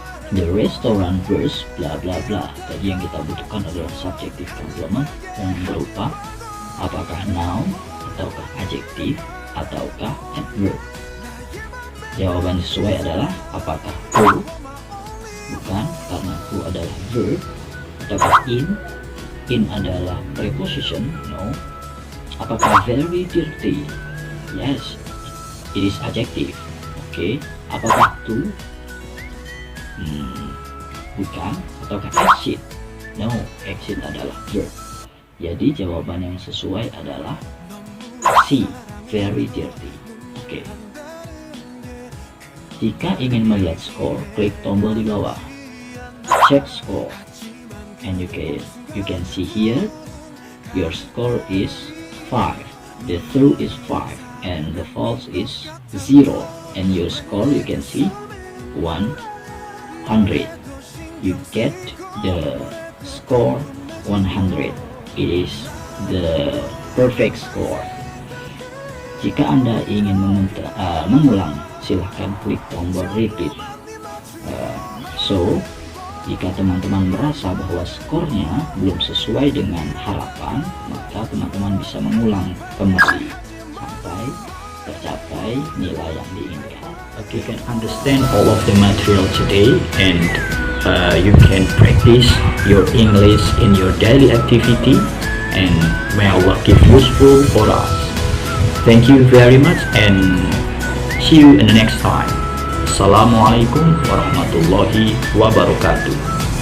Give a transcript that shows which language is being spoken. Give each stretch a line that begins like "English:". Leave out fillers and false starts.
English: The restaurant was bla bla bla.
Indonesian: Tadi yang kita butuhkan adalah subjective complement yang berupa apakah noun ataukah adjektif ataukah adverb. Jawaban sesuai adalah apakah who, bukan, karena who adalah verb, ataukah in adalah preposition, no. Apakah
English: very dirty, yes, it is adjective. Oke.
Indonesian: Apakah to, bukan, ataukah exit, no, exit adalah verb. Jadi jawaban yang sesuai adalah C, very dirty. Oke. Jika ingin melihat skor, klik tombol di bawah.
English: Check score, and you can see here your score is 5. The true is 5 and the false is 0. And your score you can see 100. You get the score 100. It is the perfect score.
Indonesian: Jika Anda ingin mengulang, silahkan klik tombol repeat. So, jika teman-teman merasa bahwa skornya belum sesuai dengan harapan, maka teman-teman bisa mengulang kembali sampai tercapai nilai yang diinginkan.
English: You can understand all of the material today, and you can practice your English in your daily activity, and may Allah give useful for us. Thank you very much, and see you in the next time.
Arabic: Assalamualaikum warahmatullahi wabarakatuh.